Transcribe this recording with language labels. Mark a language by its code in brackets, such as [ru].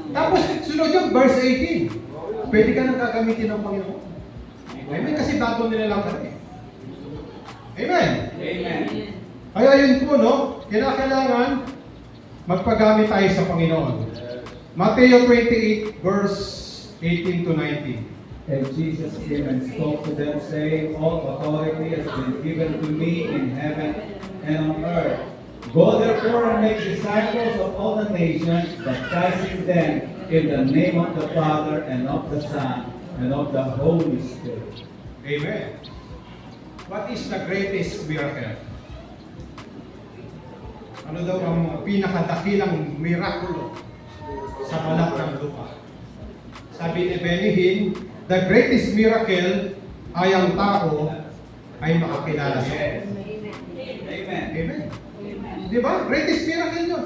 [tl] Tapos, sunod yung verse 18. Pwede ka nang gagamitin ng Panginoon. Amen? Kasi bago nila lang ka rin. Amen? Amen. Kaya yun po, no? Kailangan magpagamit tayo sa Panginoon. [en] Matthew 28, verse 18 to 19. And Jesus came and spoke to them, saying, All authority has been given to me in heaven and on earth. Go therefore and make disciples of all the nations, baptizing them in the name of the Father and of the Son and of the Holy Spirit. Amen. What is the greatest miracle? [tl] Ano daw ang pinakadakilang mirakulo sa balat ng lupa? Sabi ni Benny Hinn, [en] the greatest miracle [tl] ay ang tao ay makakilala sa Diyos. Amen. Amen. Di ba? [en] Greatest miracle [tl] yun.